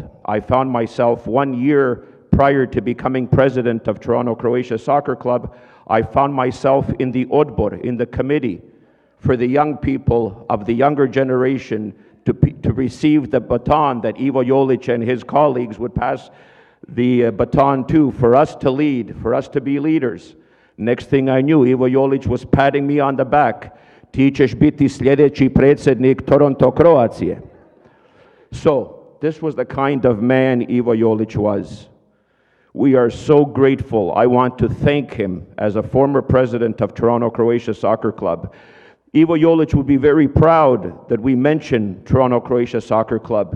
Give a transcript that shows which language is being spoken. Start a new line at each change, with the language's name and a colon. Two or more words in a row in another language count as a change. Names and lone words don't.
English: I found myself 1 year prior to becoming president of Toronto, Croatia Soccer Club, I found myself in the Odbor, in the committee for the young people of the younger generation to receive the baton that Ivo Jolic and his colleagues would pass the baton to, for us to lead, for us to be leaders. Next thing I knew, Ivo Jolic was patting me on the back.
Croatian: Ti ćeš biti sljedeći predsjednik Toronto, Croatia.
English: So, this was the kind of man Ivo Jolic was. We are so grateful. I want to thank him as a former president of Toronto, Croatia Soccer Club. Ivo Jolic would be very proud that we mention Toronto, Croatia Soccer Club.